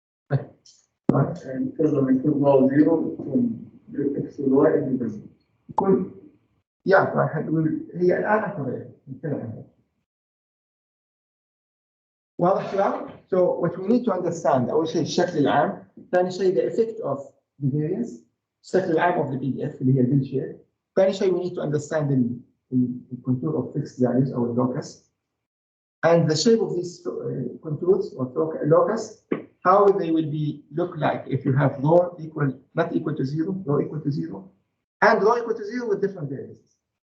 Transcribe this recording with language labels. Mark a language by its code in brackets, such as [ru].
[en] Right. And because when we put rho zero, X to Y independent. [ar] يكون راح نقول هي الآن correlated. نتكلم عنها. واضح شباب؟ [en] So what we need to understand [ar] أول شيء الشكل العام، ثاني شيء [en] the effect of the variance، [ar] الشكل العام [en] of the PDF [ar] اللي هي البيل شيب، ثاني شيء [en] we need to understand the contour of fixed values أو locus and the shape of these contours or locus, how they will look like if you have rho not equal to zero, rho equal to zero, and rho equal to zero with different variances.